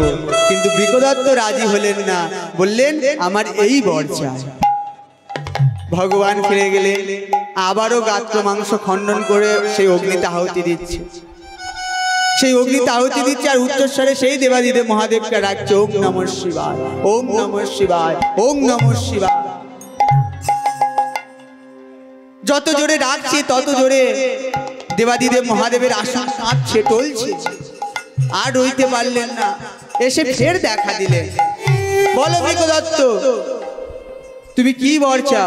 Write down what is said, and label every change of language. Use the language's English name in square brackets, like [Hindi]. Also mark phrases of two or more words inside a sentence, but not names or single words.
[Bangla] কিন্তু বৃকদত্ত রাজি হলেন না, বললেন আমার এই বর চাই। ভগবান ফিরে গেলেন, আবারও গাত্র মাংস খণ্ডন করে সেই অগ্নিতে আহুতি দিচ্ছে, সেই অগ্নিতে আহুতি দিচ্ছে আর উচ্চস্বরে সেই দেবাদিদেব মহাদেবকে ডাকছে, [Sanskrit] ওম নমঃ শিবায়, ওম নমঃ শিবায়, ওম নমঃ শিবায়। [Bangla] যত জোরে ডাকছে তত জোরে দেবাদিদেব মহাদেবের আসন কাঁপছে, টলছে। আর রইতে পারলেন না, এসে ফের দেখা দিলেন। বলো বৃকদত্ত, তুমি কি বর চাও?